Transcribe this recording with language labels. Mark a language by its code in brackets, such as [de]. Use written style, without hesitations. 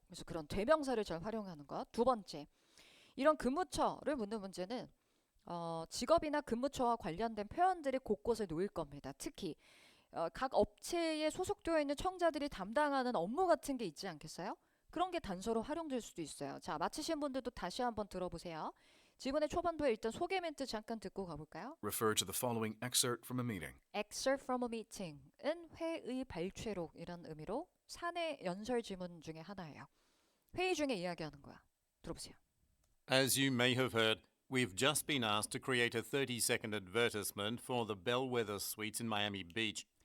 [ko] 그래서 그런 대명사를 잘 활용하는 것. 두 번째, 이런 근무처를 묻는 문제는 직업이나 근무처와 관련된 표현들이 곳곳에 놓일 겁니다. 특히 각 업체에 소속되어 있는 청자들이 담당하는 업무 같은 게 있지 않겠어요? 그런 게 단서로 활용될 수도 있어요. 자, 마치신 분들도 다시 한번 들어보세요. 지문의 초반부에 일단 소개 멘트 잠깐 듣고 가볼까요? [en] Refer to the following excerpt from a meeting. Excerpt from a meeting [ko] 은 회의 발췌록이란 의미로 사내 연설 지문 중에 하나예요. 회의 중에 이야기하는 거야. 들어보세요. [en] As you may have heard, we've just been asked to create a 30-second advertisement for the Bellwether Suites in Miami Beach.